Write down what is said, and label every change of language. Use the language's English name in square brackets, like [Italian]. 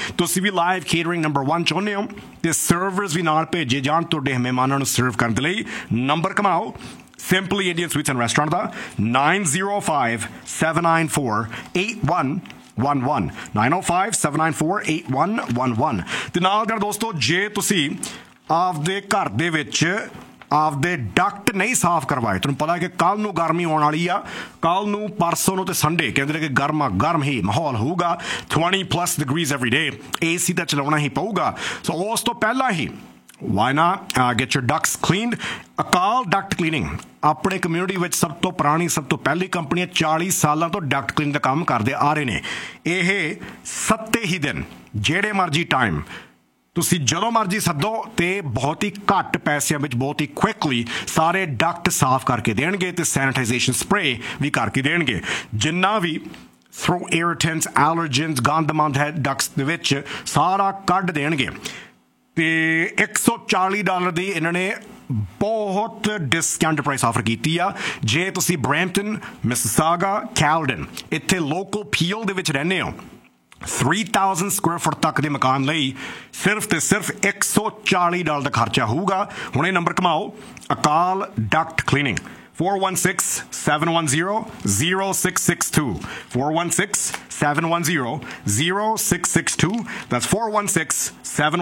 [Punjabi] ਤੁਸੀਂ ਵੀ live catering number 1 ਚਾਹੁੰਦੇ ਹੋ ਅਤੇ ਸਰਵਰਸ ਵੀ ਨਾਲ ਭੇਜੇ ਜਾਣ ਤੁਹਾਡੇ ਮਹਿਮਾਨਾਂ ਨੂੰ ਸਰਵ ਕਰਨ ਦੇ ਲਈ, number ਕਮਾਓ Simply Indian Sweets and Restaurant da 905-794-8111 905-794-8111 ਤੇ ਨਾਲ ਜਿਹੜਾ ਦੋਸਤੋ, ਜੇ ਤੁਸੀਂ ਆਪਦੇ ਘਰ ਦੇ ਵਿੱਚ ਆਪਦੇ ਡਕਟ ਨਹੀਂ ਸਾਫ਼ ਕਰਵਾਏ, ਤੁਹਾਨੂੰ ਪਤਾ ਕਿ ਕੱਲ੍ਹ ਨੂੰ ਗਰਮੀ ਆਉਣ ਵਾਲੀ ਆ, ਕੱਲ੍ਹ ਨੂੰ, ਪਰਸੋਂ ਨੂੰ ਅਤੇ ਸੰਡੇ ਕਹਿੰਦੇ ਨੇ ਕਿ ਗਰਮਾ ਗਰਮ ਹੀ ਮਾਹੌਲ ਹੋਊਗਾ, 20+ ਡਿਗਰੀਜ਼ ਐਵਰੀ ਡੇ, AC ਤਾਂ ਚਲਾਉਣਾ ਹੀ ਪਊਗਾ। ਸੋ ਉਸ ਤੋਂ ਪਹਿਲਾਂ ਹੀ [English] Why not get your ducts cleaned? [Punjabi] Akal Duct Cleaning, ਆਪਣੇ ਕਮਿਊਨਿਟੀ ਵਿੱਚ ਸਭ ਤੋਂ ਪੁਰਾਣੀ, ਸਭ ਤੋਂ ਪਹਿਲੀ ਕੰਪਨੀ ਹੈ, 40 ਸਾਲਾਂ ਤੋਂ ਡਕਟ ਕਲੀਨ ਦਾ ਕੰਮ ਕਰਦੇ ਆ ਰਹੇ ਨੇ। ਇਹ 7 ਹੀ ਦਿਨ, ਜਿਹੜੇ ਮਰਜ਼ੀ ਟਾਈਮ ਤੁਸੀਂ ਜਦੋਂ ਮਰਜ਼ੀ ਸੱਦੋ ਅਤੇ ਬਹੁਤ ਹੀ ਘੱਟ ਪੈਸਿਆਂ ਵਿੱਚ ਬਹੁਤ ਹੀ ਕੁਇਕਲੀ ਸਾਰੇ ਡਕਟ ਸਾਫ਼ ਕਰਕੇ ਦੇਣਗੇ ਅਤੇ ਸੈਨੇਟਾਈਜੇਸ਼ਨ ਸਪਰੇ ਵੀ ਕਰਕੇ ਦੇਣਗੇ। ਜਿੰਨਾ ਵੀ ਥਰੋ ਏਅਰਟੈਂਸ ਐਲਰਜਨਸ ਗੰਦ ਮੰਦ ਹੈ ਡਕਟਸ ਦੇ ਵਿੱਚ, ਸਾਰਾ ਕੱਢ ਦੇਣਗੇ। ਅਤੇ $140 ਦੀ ਇਹਨਾਂ ਨੇ ਬਹੁਤ ਡਿਸਕਾਊਂਟ ਪ੍ਰਾਈਸ ਆਫਰ ਕੀਤੀ ਆ। ਜੇ ਤੁਸੀਂ ਬ੍ਰੈਂਪਟਨ, ਮਿਸਿਸਾਗਾ, ਕੈਲਡਨ ਇੱਥੇ ਲੋਕਲ ਫੀਲ ਦੇ ਵਿੱਚ ਰਹਿੰਦੇ ਹੋ 3000 ਸਕੁਅਰ ਫੁੱਟ ਤੱਕ ਦੇ ਮਕਾਨ ਲਈ ਸਿਰਫ ਤੇ ਸਿਰਫ $140 ਦਾ ਖਰਚਾ ਹੋਊਗਾ। ਹੁਣ ਇਹ number ਕਮਾਓ, Akal Duckett cleaning 416-710-0662 416-710-0662 that's